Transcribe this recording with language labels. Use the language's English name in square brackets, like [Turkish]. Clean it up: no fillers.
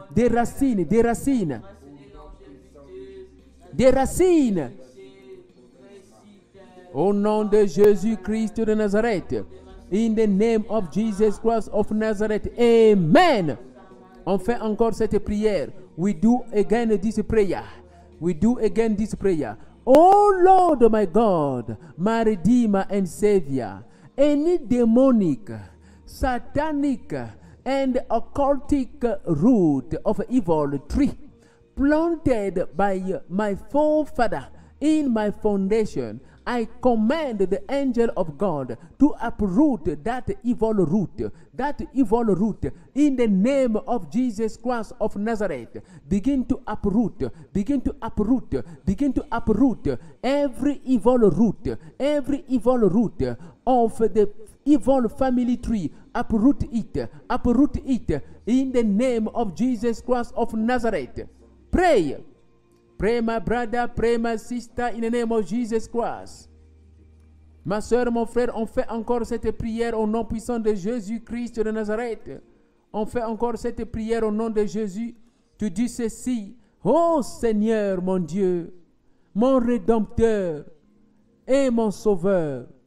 [French] Des racines, des racines, des racines. Au nom de Jésus-Christ de Nazareth, [English] in the name of Jesus Christ of Nazareth, amen. [French] On fait encore cette prière. [English] We do again this prayer. We do again this prayer. Oh Lord, my God, my Redeemer and Savior, any demonic, satanic, and occultic root of evil tree planted by my forefather in my foundation, I command the angel of God to uproot that evil root in the name of Jesus Christ of Nazareth. Begin to uproot, begin to uproot, begin to uproot every evil root of the evil family tree. Uproot it in the name of Jesus Christ of Nazareth. Pray. Pray, my brother, pray, my sister, in the name of Jesus Christ. [French] Ma soeur, mon frère, on fait encore cette prière au nom puissant de Jésus-Christ de Nazareth. On fait encore cette prière au nom de Jésus. Tu dis ceci: ô Seigneur, mon Dieu, mon Rédempteur et mon Sauveur,